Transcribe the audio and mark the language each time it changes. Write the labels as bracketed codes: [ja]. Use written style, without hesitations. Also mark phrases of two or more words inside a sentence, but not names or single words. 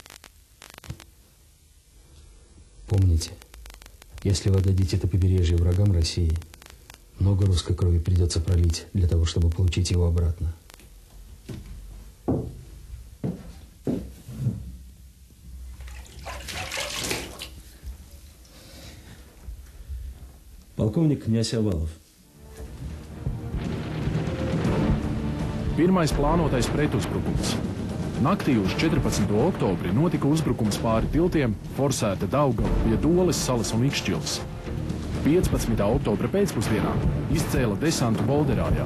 [ru] Помните, если вы отдадите это побережье врагам России, много русской крови придется пролить для того, чтобы получить его обратно. Полковник князь Овалов. [lv] Pirmais plānotais pretuzbrukums. Naktī uz 14. oktobri notika uzbrukums pāri tiltiem Forsēta, Daugava, pie Doles salas un Ikšķilas. 15. oktobra pēcpusdienā izcēla desantu Bolderājā.